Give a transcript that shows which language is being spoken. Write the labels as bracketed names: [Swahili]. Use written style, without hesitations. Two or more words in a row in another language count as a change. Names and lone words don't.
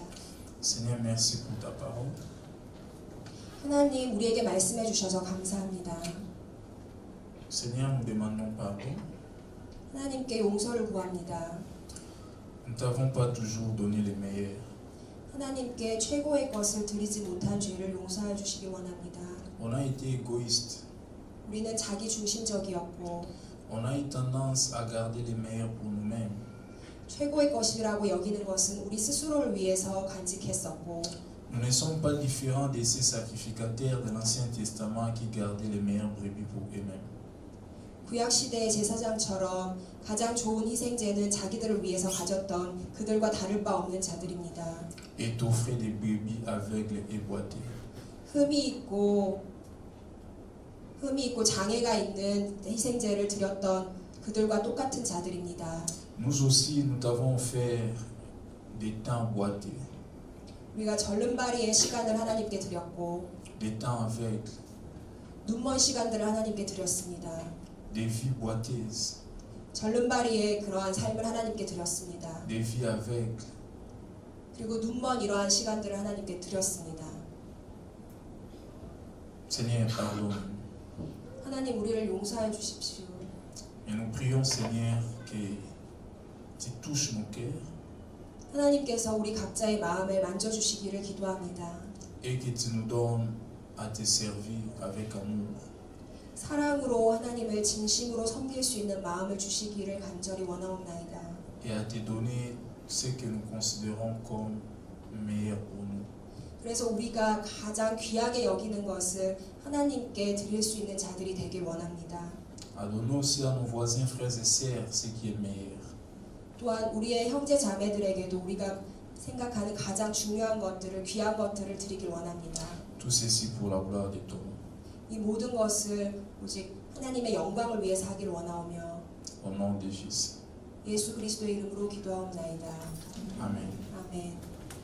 [French] Seigneur, merci pour ta parole. [Korean] 하나님 우리에게 말씀해 주셔서 감사합니다. [French] Seigneur, nous demandons pardon. [Korean] 하나님께 용서를 구합니다. [French] Nous ne t'avons pas toujours donné le meilleur. [Korean] 하나님께 최고의 것을 드리지 못한 죄를 용서해 주시기 원합니다. [French] On a été égoïste. [Korean] 우리는 자기 중심적이었고 [French] On a eu tendance à garder le meilleur pour nous-mêmes. [Korean] 최고의 것이라고 여기는 것은 우리 스스로를 위해서 간직했었고 [French] Nous ne sommes pas différents de ces sacrificateurs de l'Ancien Testament qui gardaient les meilleurs brebis pour eux-mêmes. [Korean] 구약 시대의 제사장처럼 가장 좋은 희생제는 자기들을 위해서 가졌던 그들과 다를 바 없는 자들입니다. [French] Et t'offraient des brebis aveugles et boitées. [Korean] 흠이 있고 장애가 있는 희생제를 드렸던 그들과 똑같은 자들입니다. [French] Nous aussi, nous t'avons offert des temps boités, [Korean] 우리가 절름발이의 시간을 하나님께 드렸고 [French] des temps aveugles, [Korean] 눈먼 시간들을 하나님께 드렸습니다. [French] des vies boiteuses, [Korean] 절름발이의 그러한 삶을 하나님께 드렸습니다. [French] des vies aveugles. [Korean] 그리고 눈먼 이러한 시간들을 하나님께 드렸습니다. [French] Seigneur, pardonne. [Korean] 하나님 우리를 용서해 주십시오. [French] Et nous prions, Seigneur, que tu touches nos cœurs [Korean] 하나님께서 우리 각자의 마음을 만져주시기를 기도합니다. [French] et que tu nous donnes à te servir avec amour. [Korean] 사랑으로 하나님을 진심으로 섬길 수 있는 마음을 주시기를 간절히 원하옵나이다. [French] Et à te donner ce que nous considérons comme meilleur pour nous. [Korean] 그래서 우리가 가장 귀하게 여기는 것을 하나님께 드릴 수 있는 자들이 되길 원합니다. [French] À donner aussi à nos voisins, frères et sœurs, ce qui est meilleur. [Korean] 또한 우리의 형제 자매들에게도 우리가 생각하는 가장 중요한 것들을 귀한 것들을 드리길 원합니다. [French] Tout ceci pour la gloire de ton nom. [Korean] 이 모든 것을 오직 하나님의 영광을 위해서 하길 원하오며 [French] Au nom de Jésus. [Korean] 예수 그리스도의 이름으로 기도하옵나이다. [French] Amen. [Korean] 아멘.